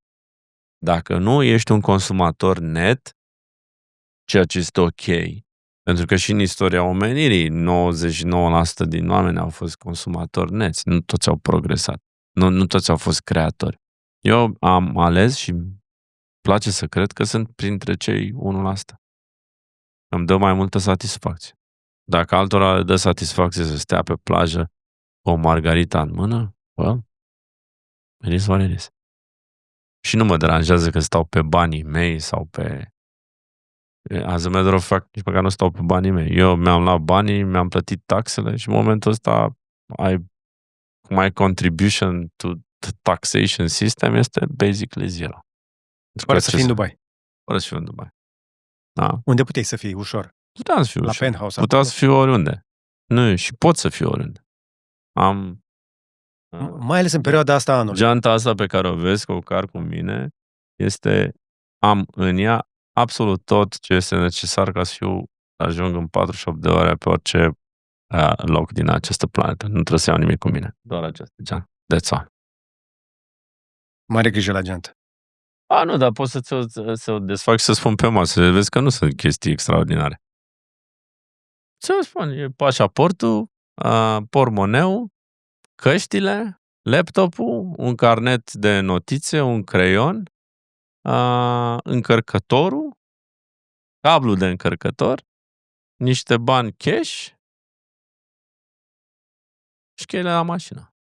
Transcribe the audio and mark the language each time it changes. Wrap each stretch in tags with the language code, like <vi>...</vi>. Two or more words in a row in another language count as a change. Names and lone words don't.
<ro>Dacă nu ești un consumator net, ceea ce este ok, pentru că și în istoria omenirii 99% din oameni au fost consumatori neți, nu toți au progresat, nu toți au fost creatori. Eu am ales și place să cred că sunt printre cei 1%. Îmi dă mai multă satisfacție. Dacă altora le dă satisfacție să stea pe plajă cu o margarita în mână,</ro> <en>it is what it is.</en> <ro>Și nu mă deranjează că stau pe banii mei sau pe...</ro> <en>As a matter of fact,</en> <ro>nici măcar nu stau pe banii mei. Eu mi-am luat banii, mi-am plătit taxele și în momentul ăsta</ro> <en>my contribution to the taxation system</en> <ro>este basically zero. Fără să fii în Dubai. Fără să fiu în Dubai. Da. Unde puteai să fii ușor? Puteam să fiu la ușor. penthouse. Puteam să fiu oriunde. Nu, și pot să fiu oriunde. Am... Mai ales în perioada asta a anului. Geanta asta pe care o vezi, cu car cu mine, am în ea absolut tot ce este necesar ca să ajung în 48 de ore pe orice loc din această planetă. Nu trebuie să iau nimic cu mine. Doar această geantă.</ro> <en>That's all.</en> <ro>Mare grijă la geantă. Nu, dar pot să o desfac și să spun pe masă. Vezi că nu sunt chestii extraordinare. Ce spun? E pașaportul, pormoneu, căștile, laptopul, un carnet de notițe, un creion, încărcătorul, cablu de încărcător, niște bani cash și cheile la mașină.</ro>